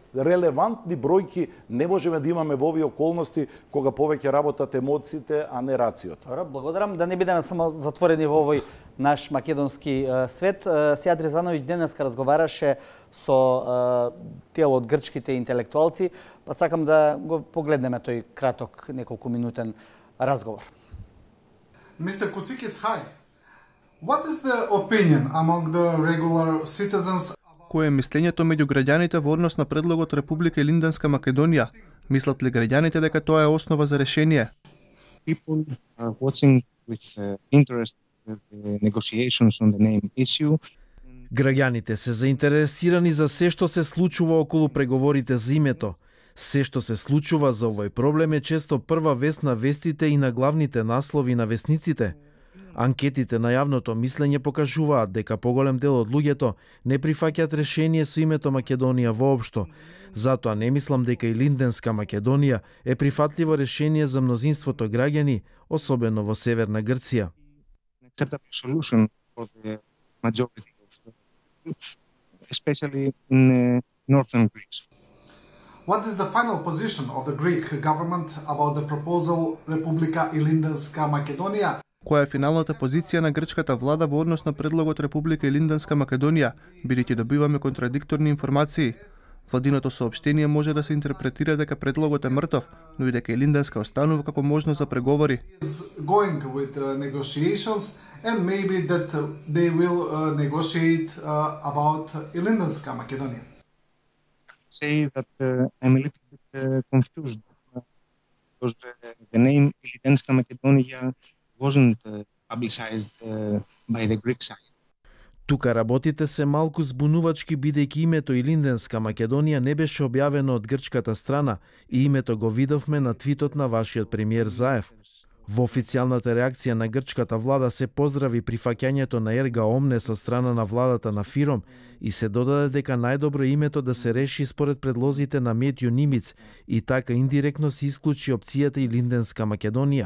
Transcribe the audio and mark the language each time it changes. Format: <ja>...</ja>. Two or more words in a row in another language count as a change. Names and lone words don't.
<mk>Релевантни бројки не можеме да имаме во овие околности кога повеќе работат емоциите, а не рациото. Добро, благодарам. Да не бидеме само затворени во овој наш македонски свет. Сејад Резановиќ денеска разговараше со дел од грчките интелектуалци, па сакам да го погледнеме тој краток неколкуминутен разговор.</mk> <en>Mr. Koutsikis, hi. What is the opinion among the regular citizens?</en> <mk>Кое е мислењето меѓу граѓаните во однос на предлогот Република Илинденска Македонија? Мислат ли граѓаните дека тоа е основа за решение?</mk> <en>People are watching with interest the negotiations on the name issue.</en> <mk>Граѓаните се заинтересирани за се што се случува околу преговорите за името. Се што се случува за овој проблем е често прва вест на вестите и на главните наслови на вестниците. Анкетите на јавното мислење покажуваат дека поголем дел од луѓето не прифаќаат решение со името Македонија воопшто. Затоа не мислам дека Илинденска Македонија е прифатливо решение за мнозинството граѓани, особено во Северна Грција.</mk> <en>Acceptable solution for the majority of, especially in northern Greece. What is the final position of the Greek government about the proposal Republika Ilindenska Makedonia?</en> <mk>Која е финалната позиција на грчката влада во однос на предлогот Република Илинденска Македонија, бидејќи добиваме контрадикторни информации? Владиното соопштение може да се интерпретира дека предлогот е мртов, но и дека Илинденска останува како можност за преговори.</mk> <en>Going with negotiations and maybe that they will negotiate about Ilindenska Makedonia. Say that I'm a little bit confused because the name Ilindenska Makedonia wasn't publicized by the Greek side.</en> <mk>Тука работите се малку збунувачки бидејќи името Илинденска Македонија не беше објавено од грчката страна и името го видовме на твитот на вашиот премиер Заев. Во официјалната реакција на грчката влада се поздрави прифаќањето на Ерга Омне со страна на владата на Фиром и се додаде дека најдобро името да се реши според предлозите на Метју Нимиц и така индиректно се исклучи опцијата Илинденска Македонија.</mk>